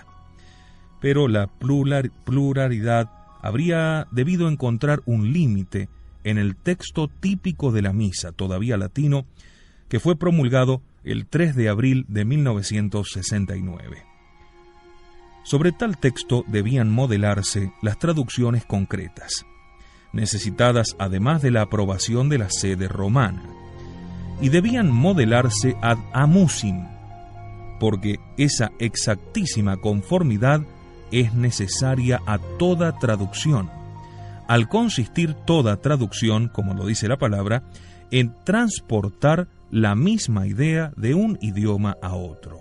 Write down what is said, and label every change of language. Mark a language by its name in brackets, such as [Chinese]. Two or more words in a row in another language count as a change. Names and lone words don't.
[Spanish] Pero la pluralidad habría debido encontrar un límite en el texto típico de la misa, todavía latino, que fue promulgado el 3 de abril de 1969. Sobre tal texto debían modelarse las traducciones concretas, necesitadas además de la aprobación de la sede romana, y debían modelarse [Latin] ad amusim, [Spanish] porque esa exactísima conformidad es necesaria a toda traducción, al consistir toda traducción, como lo dice la palabra, en transportar la misma idea de un idioma a otro.